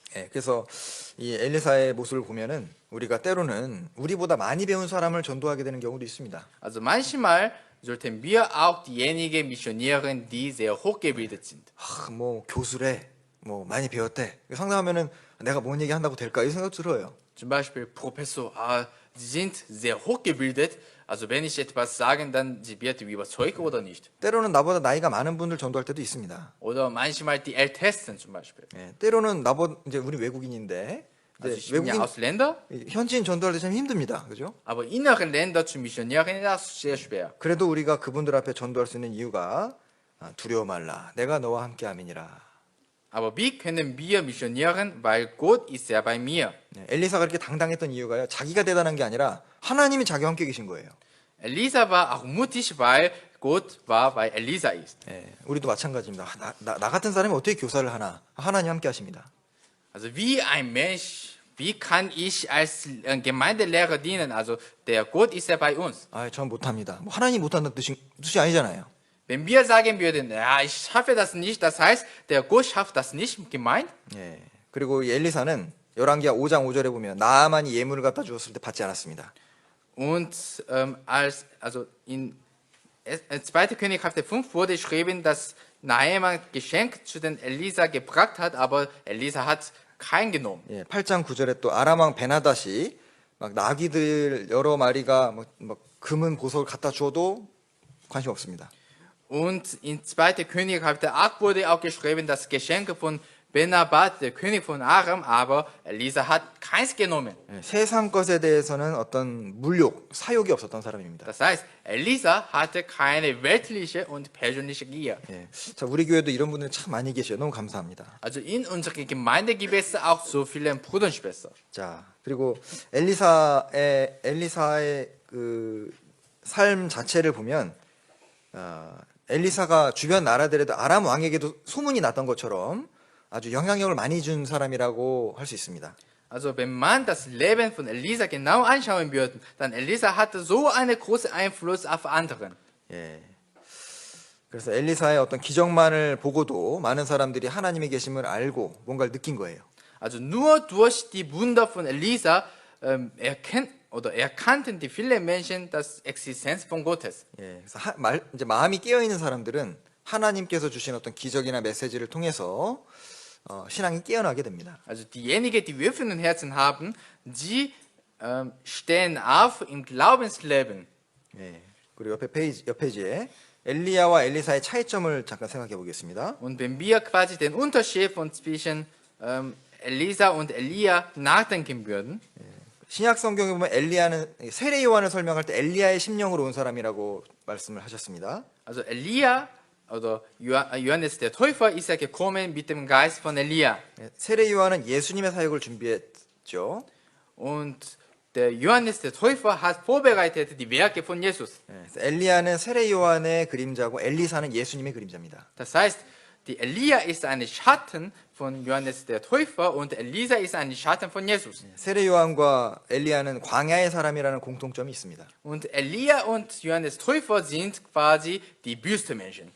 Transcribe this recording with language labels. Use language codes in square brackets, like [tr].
[ko] 예, 그래서 이 엘리사의 모습을 보면은 우리가 때로는 우리보다 많이 배운 사람을 전도하게 되는 경우도 있습니다. [de] Also manchmal sollten wir auch diejenigen missionieren, die sehr hochgebildet sind. [ko] 뭐 교수래, 뭐 많이 배웠대. 상담하면은 내가 뭔 얘기 한다고 될까 이 생각 들어요. [de] Zum Beispiel Professor, sie sind sehr hochgebildet. Also wenn ich etwas sage, dann sie wird überzeugt oder nicht. [ko] 때로는 나보다 나이가 많은 분들 전도할 때도 있습니다. [de] Oder manchmal die Ältesten zum Beispiel. [ko] 예, 때로는 나보다 이제 우리 외국인인데 [de] Also ich bin ja [ko] 외국인 [de] Ausländer, [ko] 현지인 전도할 때 참 힘듭니다. 그죠? [de] aber innere Länder zu missionieren, das ist sehr schwer. [ko] 그래도 우리가 그분들 앞에 전도할 수 있는 이유가 두려워 말라. 내가 너와 함께 함이니라. [de] Aber wie können wir missionieren? Weil Gott ist ja bei mir. [ko] 예, 엘리사가 그렇게 당당했던 이유가요. 자기가 대단한 게 아니라 하나님이 자기와 함께 계신 거예요. [de] Elisa war auch mutig, weil Gott war bei Elisa ist. [ko] 예, 우리도 마찬가지입니다. 나 같은 사람이 어떻게 교사를 하나? 하나님 함께 하십니다. [de] Also wie ein Mensch, wie kann ich als Gemeindelehrer dienen? Also der Gott ist ja bei uns. [ko] 전 못합니다. 뭐 하나님 못한다는 뜻이 아니잖아요. [de] Wenn wir sagen würden, ja, ich schaffe das nicht, das heißt, der Gott schafft das nicht, gemeint? [ko] 예. 그리고 이 엘리사는 열왕기하 5장 5절에 보면 나아만이 예물을 갖다 주었을 때 받지 않았습니다. [de] Und also in 2. König Kapitel 5 wurde geschrieben, dass Naaman Geschenk zu den Elisa gebracht hat, aber Elisa hat kein genommen. [ko] 예, 8장 9절에 또 아람 왕 베나닷이 막 나귀들 여러 마리가 막 금은 보석을 갖다 줘도 관심 없습니다. [de] Und in 2. König Kapitel 8 wurde auch geschrieben, dass Geschenke von Benabat, der König von Aram, aber Elisa hat keins genommen. [ko] 예, 세상 것에 대해서는 어떤 물욕, 사욕이 없었던 사람입니다. [de] Das heißt, Elisa hatte keine weltliche und persönliche Gier. [ko] 예, 자, 우리 교회도 이런 분들이 참 많이 계셔요. 너무 감사합니다. [de] Also in unserer Gemeinde gibt es auch so viele Brüder und Schwestern. [ko] 자, 그리고 엘리사의 그 삶 자체를 보면 엘리사가 주변 나라들에도 아람 왕에게도 소문이 났던 것처럼 아주 영향력을 많이 준 사람이라고 할 수 있습니다. [de] Also wenn man das Leben von Elisa genau anschauen würde, dann Elisa hatte so einen großen Einfluss auf anderen. [ko] 예. 그래서 엘리사의 어떤 기적만을 보고도 많은 사람들이 하나님의 계심을 알고 뭔가를 느낀 거예요. [de] Also nur durch die Wunder von Elisa erkannten die viele Menschen das Existenz von Gottes. [ko] 예. 그래서 이제 마음이 깨어 있는 사람들은 하나님께서 주신 어떤 기적이나 메시지를 통해서 신앙이 깨어나게 됩니다. [de] Also diejenigen, die offenen Herzen haben, die stehen auf im Glaubensleben. [ko] 예. 그리고 옆 페이지에 엘리야와 엘리사의 차이점을 잠깐 생각해 보겠습니다. [de] Und wenn wir quasi den Unterschied zwischen Elisa und Elia nachdenken würden, [ko] 신약 성경에 보면 엘리야는 세례 요한을 설명할 때 엘리야의 심령으로 온 사람이라고 말씀을 하셨습니다. [de] also Elia oder Johannes der Täufer ist ja gekommen mit dem Geist von Elia. [ko] 예, 세례 요한은 예수님의 사역을 준비했죠. [de] Und der Johannes der Täufer hat vorbereitet die Werke von Jesus. [ko] 예, 그래서 엘리야는 세례 요한의 그림자고 엘리사는 예수님의 그림자입니다. [de] Das heißt, die Elia ist ein Schatten von Johannes der Täufer und Elisa ist ein Schatten von Jesus. [ko] 세례 요한과 엘리야는 광야의 사람이라는 공통점이 있습니다. [de] Und Elia und Johannes Täufer sind quasi die Wüstenmenschen.